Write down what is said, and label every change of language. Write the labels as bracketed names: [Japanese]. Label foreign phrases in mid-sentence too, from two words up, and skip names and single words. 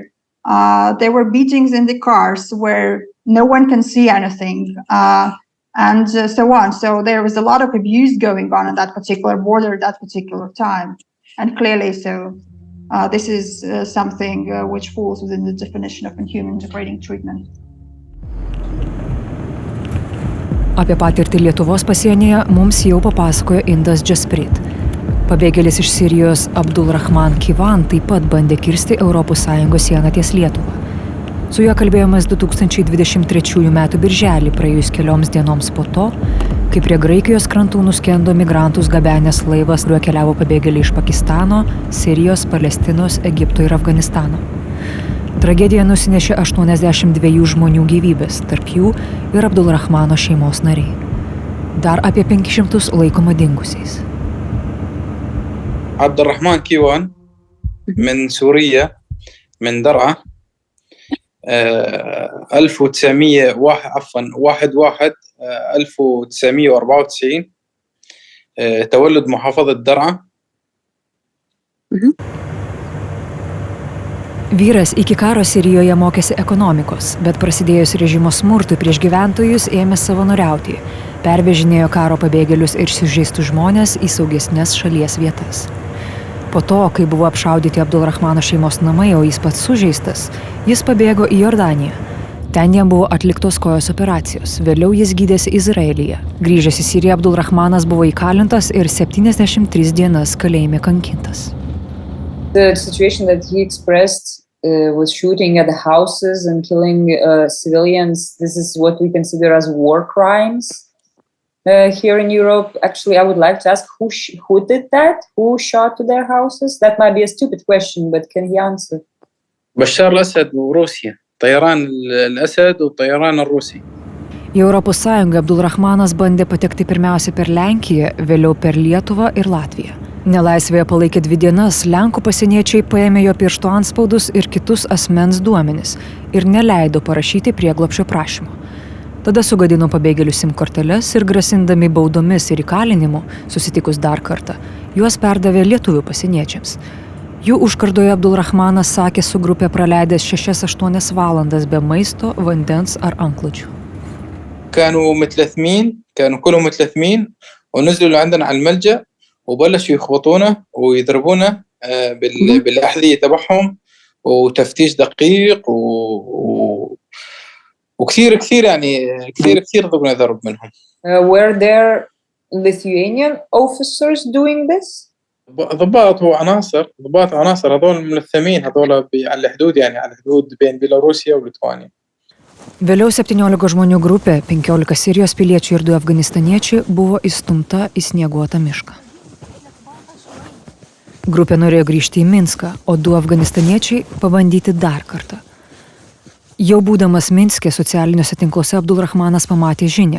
[English] There were beatings in the cars where no one can see anything, and so on. So there was a lot of abuse going on that particular border at that particular time. And clearly, this is something which falls within the definition of inhuman degrading treatment. [Lithuanian] Apie patirtį Lietuvos pasienyje mums jau papasakojo Indas Jasprit. Pabėgėlis iš Sirijos Abdulrahman Kivan taip pat bandė kirsti ES sieną ties Lietuva. Su juo kalbėjomės 2023 m. birželį, praėjus kelioms dienoms po to, kai prie Graikijos krantų nuskendo migrantus gabenęs laivas, kuriuo keliavo pabėgėliai iš Pakistano, Sirijos, Palestinos, Egipto ir Afganistano. Tragedija nusinešė 82 žmonių gyvybės, tarp jų ir Abdulrahmano šeimos nariai. Dar apie 500 laikoma dingusiais. [Arabic] Abdulrahman Kivan من سوريا من درعا 1994 تولد محافظة درعا. [Lithuanian] Vyras iki karo Sirijoje mokėsi ekonomikos, bet prasidėjus režimo smurtui prieš gyventojus ėmė savanoriauti, pervežinėjo karo pabėgėlius ir sužeistus žmones į saugesnes šalies vietas. Po to, kai buvo apšaudyti Abdulrahmano šeimos namai, o jis pats sužeistas, jis pabėgo į Jordaniją. Ten jam buvo atliktos kojos operacijos, vėliau jis gydėsi Izraelyje. Grįžęs į Siriją, Abdulrahmanas buvo įkalintas ir 73 dienas kalėjime kankintas. [English] The situation that he expressed was shooting at the houses and killing civilians. This is what we consider as war crimes here in Europe. Actually, I would like to ask who did that? Who shot to their houses? That might be a stupid question, but can he answer? [Arabic] بشار الأسد وروسيا. طيران الأسد والطيران الروسي. [Lithuanian] Į ES Abdulrahmanas bandė patekti pirmiausia per Lenkiją, vėliau per Lietuvą ir Latviją. Nelaisvėje palaikė 2 dienas, Lenkų pasieniečiai paėmė jo pirštų antspaudus ir kitus asmens duomenis ir neleido parašyti prieglobsčio prašymo. Tada sugadino pabėgėlių SIM korteles ir grasindami baudomis ir įkalinimu, susitikus dar kartą, juos perdavė lietuvių pasieniečiams. Jų užkardoje Abdulrahmanas sakė su grupė praleidęs 6-8 valandas be maisto, vandens ar antklodžių. [Arabic] كانوا متلثمين، كانوا كلهم متلثمين ونزلوا عندنا على الملجأ وبلشوا يخبطونا ويضربونا بالأحذية تبعهم وتفتيش دقيق وكثير يعني كثير ضرب منهم. [English] Were there Lithuanian officers doing this? [Arabic] ضباط عناصر هذول ملثمين هذول على الحدود يعني على الحدود بين بيلاروسيا وليتوانيا. [Lithuanian] Vėliau 17 žmonių grupė, 15 Sirijos piliečių ir 2 afganistaniečiai buvo įstumta į snieguotą mišką. Grupė norėjo grįžti į Minską, o 2 afganistaniečiai pabandyti dar kartą. Jau būdamas Minske socialiniuose tinkluose Abdulrahmanas pamatė žinią.